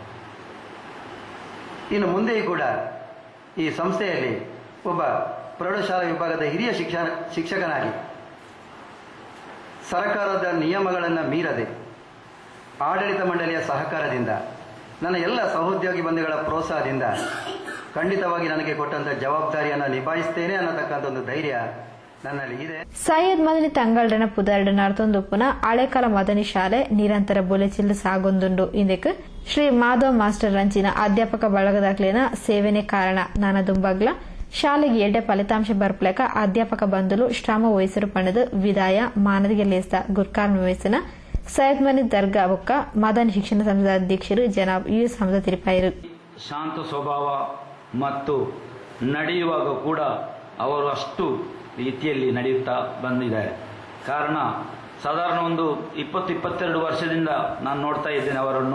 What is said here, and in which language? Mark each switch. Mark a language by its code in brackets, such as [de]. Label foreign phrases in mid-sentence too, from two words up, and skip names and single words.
[kn] ಇನ್ನು ಮುಂದೆಯೂ ಕೂಡ ಈ ಸಂಸ್ಥೆಯಲ್ಲಿ ಒಬ್ಬ ಪ್ರೌಢಶಾಲಾ ವಿಭಾಗದ ಹಿರಿಯ ಶಿಕ್ಷಕನಾಗಿ ಸರ್ಕಾರದ ನಿಯಮಗಳನ್ನು ಮೀರದೆ ಆಡಳಿತ ಮಂಡಳಿಯ ಸಹಕಾರದಿಂದ ನನ್ನ ಎಲ್ಲ ಸಹೋದ್ಯೋಗಿ ಬಂಧುಗಳ ಪ್ರೋತ್ಸಾಹದಿಂದ ಖಂಡಿತವಾಗಿ ನನಗೆ ಕೊಟ್ಟಂತ ಜವಾಬ್ದಾರಿಯನ್ನು ನಿಭಾಯಿಸ್ತೇನೆ ಅನ್ನತಕ್ಕಂಥ ಒಂದು ಧೈರ್ಯ ನನ್ನಲ್ಲಿ ಇದೆ. [tcy] ಸೈಯದ್ ಮದನಿ ತಂಗಳ್ರನ ಪುದರ್ಡು ನರ್ತೊಂದುಪ್ಪುನ ಹಳೆಕಾಲ ಮದನಿ ಶಾಲೆ ನಿರಂತರ ಬೊಲೆಚಿಲ್ಲು ಸಾಗೊಂದುಂಡು. ಇಂದಕ್ಕೆ ಶ್ರೀ ಮಾಧವ್ ಮಾಸ್ಟರ್ ರಂಚಿನ ಅಧ್ಯಾಪಕ ಬಳಗದಾಗ್ಲಿನ ಸೇವೆನೇ ಕಾರಣ ನಾನದುಂಬಗ್ಲ ಶಾಲೆಗೆ ಎಡ್ಡೆ ಫಲಿತಾಂಶ ಬರ್ಪಲೇಕ ಅಧ್ಯಾಪಕ ಬಂಧುಲು ಶ್ರಮ ವಹಿಸರು ಪಣದು ವಿದಾಯ ಮಾನದಿಗೆ ಲೇಸ್ದ ಗುರ್ಕಾರ್ಮ ವಯಸ್ಸಿನ ಸೈಯದ್ ಮನಿ ದರ್ಗಾ ಬೊಕ್ಕ ಮದನಿ ಶಿಕ್ಷಣ ಸಂಸ್ಥೆದ ಅಧ್ಯಕ್ಷರು ಜನಾಬ್ ಯುಎಸ್ ಹಮದ ತಿರುಪಾಯಿರು. [kn] ಶಾಂತ ಸ್ವಭಾವ ಮತ್ತು ನಡೆಯುವಾಗ ಕೂಡ ಅವರು ಅಷ್ಟು ರೀತಿಯಲ್ಲಿ ನಡೆಯುತ್ತಾ ಬಂದಿದ್ದಾರೆ. ಕಾರಣ ಸಾಧಾರಣ ಒಂದು 20-22 ವರ್ಷದಿಂದ ನಾನು ನೋಡ್ತಾ ಇದ್ದೇನೆ ಅವರನ್ನು.